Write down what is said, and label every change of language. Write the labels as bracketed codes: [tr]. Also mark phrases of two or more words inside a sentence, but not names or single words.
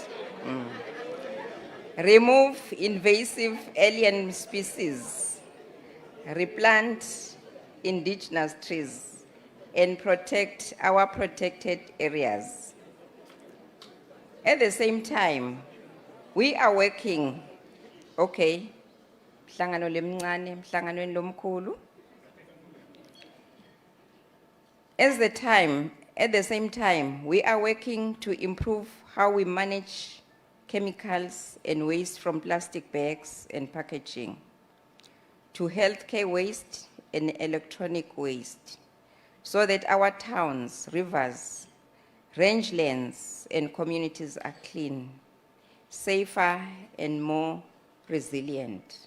[en] Remove invasive alien species. Replant indigenous trees and protect our protected areas. At the same time, we are working, [ss] okay, mhlangano lemncane, mhlanganweni lomkhulu. [en] At the same time, we are working to improve how we manage chemicals and waste from plastic bags and packaging, to healthcare waste and electronic waste, so that our towns, rivers, rangelands, and communities are clean, safer, and more resilient.